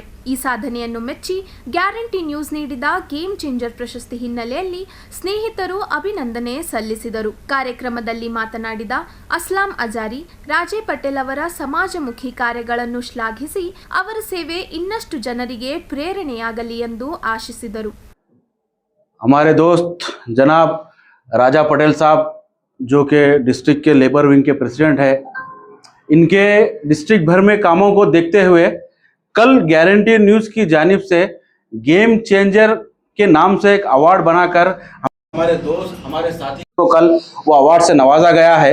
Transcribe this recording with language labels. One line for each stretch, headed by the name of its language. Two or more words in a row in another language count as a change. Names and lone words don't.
Kannada: ಈ ಸಾಧನೆಯನ್ನು ಮೆಚ್ಚಿ ಗ್ಯಾರಂಟಿ ನ್ಯೂಸ್ ನೀಡಿದ ಗೇಮ್ ಚೇಂಜರ್ ಪ್ರಶಸ್ತಿ ಹಿನ್ನೆಲೆಯಲ್ಲಿ ಸ್ನೇಹಿತರು ಅಭಿನಂದನೆ ಸಲ್ಲಿಸಿದರು. ಕಾರ್ಯಕ್ರಮದಲ್ಲಿ ಮಾತನಾಡಿದ ಅಸ್ಲಾಂ ಅಜಾರಿ, ರಾಜೇ ಪಟೇಲ್ ಅವರ ಸಮಾಜಮುಖಿ ಕಾರ್ಯಗಳನ್ನು ಶ್ಲಾಘಿಸಿ ಅವರ ಸೇವೆ ಇನ್ನಷ್ಟು ಜನರಿಗೆ ಪ್ರೇರಣೆಯಾಗಲಿ ಎಂದು ಆಶಿಸಿದರು.
Hindi: हमारे दोस्त जनाब राजा पटेल साहब जो कि डिस्ट्रिक्ट के लेबर विंग के प्रेसिडेंट है, इनके डिस्ट्रिक्ट भर में कामों को देखते हुए कल गारंटी न्यूज़ की जानिब से गेम चेंजर के नाम से एक अवार्ड बनाकर हमारे दोस्त हमारे साथी को कल वो अवार्ड से नवाजा गया है।